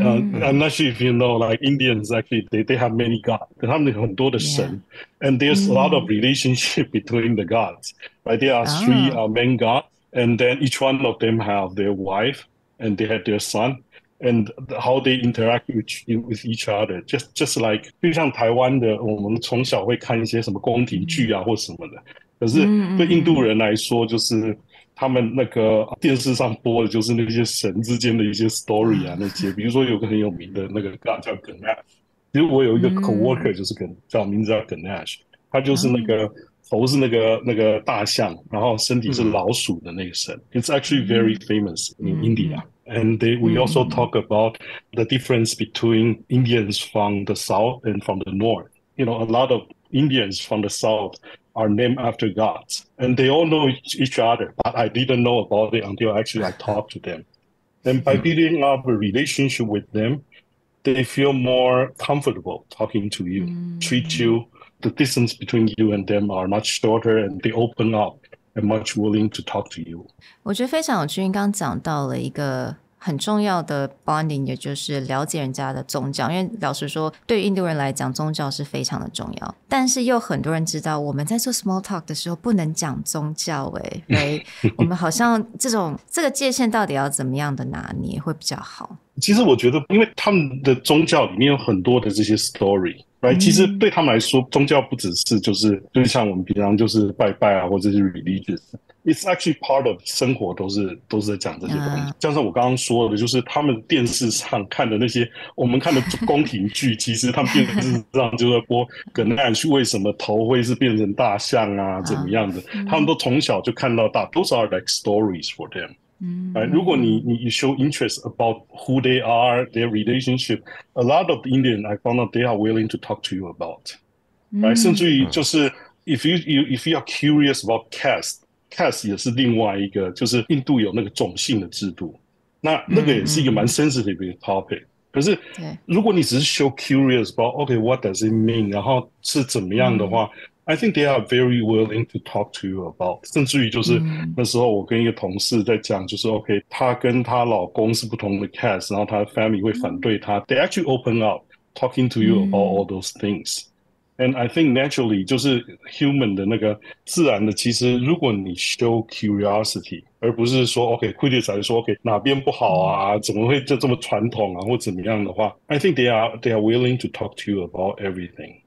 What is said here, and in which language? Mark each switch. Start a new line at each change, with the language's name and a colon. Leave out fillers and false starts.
English: I'm not sure if you know, like Indians actually they have many gods.
Chinese: 他们有很多的神,
English: and there's a lot of relationship between the gods. Right? There are three main gods, and then each one of them have their wife, and they have their son, and how they interact with each other. Just like
Chinese: 就像台湾的，我们从小会看一些什么宫廷剧啊或什么的，可是对印度人来说，就是他们那个电视上播的就是那些神之间的一些 story 啊，那些比如说有个很有名的那个 god 叫 Ganesh， 其实我有一个 coworker 就是叫名字叫 Ganesh， 他就是那个头是那个大象，然后身体是老鼠的那个神。
English: It's actually very famous in India. And we also talk about the difference between Indians from the south and from the north. You know, a lot of Indians from the south are named after gods, and they all know each other. But I didn't know about it until actually I talked to them. And by building up a relationship with them, they feel more comfortable talking to you, treat you. The distance between you and them are much shorter, and they open up and much willing to talk to you.
Chinese: 我觉得非常有趣，因为刚刚讲到了一个很重要的 bonding， 也就是了解人家的宗教。因为老实说，对于印度人来讲，宗教是非常的重要。但是又很多人知道，我们在做 small talk 的时候不能讲宗教right? 我们好像这个界限到底要怎么样的拿捏会比较好？其实我觉得，因为他们的宗教里面有很多的这些 story。Right? 其实对他们来说，宗教不只是就是像我们平常就是拜拜啊，或者是 religious。
English: It's actually part of
Chinese: 生活都是在讲这些东西。像我刚刚说的，就是他们电视上看的那些，我们看的宫廷剧，其实他们电视上就在播 Ganesh 为什么头会是变成大象啊，怎么样的，他们都从小就看到大。
English: Those are like stories for them. Right?
Chinese: 如果你
English: show interest about who they are, their relationship, a lot of the Indian I found out they are willing to talk to you about. Right?
Chinese: 甚至于就是
English: if you are curious about caste
Chinese: Couse 也是另外一个，就是印度有那个种姓的制度，那个也是一个蛮 sensitive 的 topic。可是如果你只是
English: show curious about OK what does it mean，
Chinese: 然后是怎么样的话，
English: I think they are very willing to talk to you about。
Chinese: 甚至于就是那时候我跟一个同事在讲，就是 OK， 她跟她老公是不同的 caste， 然后她的 family 会反对她，
English: they actually open up talking to you about all those things。 And I think naturally
Chinese: 就是 human 的那个自然的，其实如果你 show curiosity， 而不是说 OK criticize 说 OK 哪边不好啊，怎么会这么传统啊，或怎么样的话 ，
English: I think they are willing to talk to you about everything.